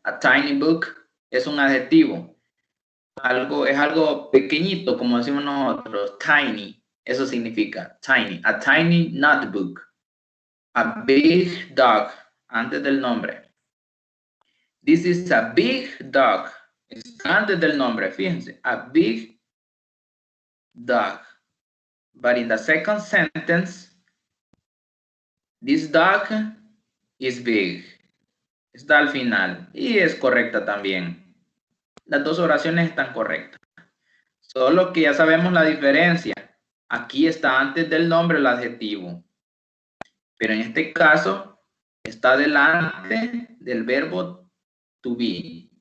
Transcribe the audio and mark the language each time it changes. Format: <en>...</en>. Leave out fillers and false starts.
<en>A tiny book</en> <es>es un adjetivo. Es algo pequeñito, como decimos nosotros, tiny. Eso significa</es> <en>tiny. A tiny notebook. A big dog.</en> <es>Antes del nombre.</es> <en>This is a big dog.</en> <es>Antes del nombre, fíjense.</es> <en>A big dog. But in the second sentence, this dog is big.</en> <es>Está al final. Y es correcta también. Las dos oraciones están correctas. Solo que ya sabemos la diferencia. Aquí está antes del nombre el adjetivo. Pero en este caso, está delante del verbo to be.</es>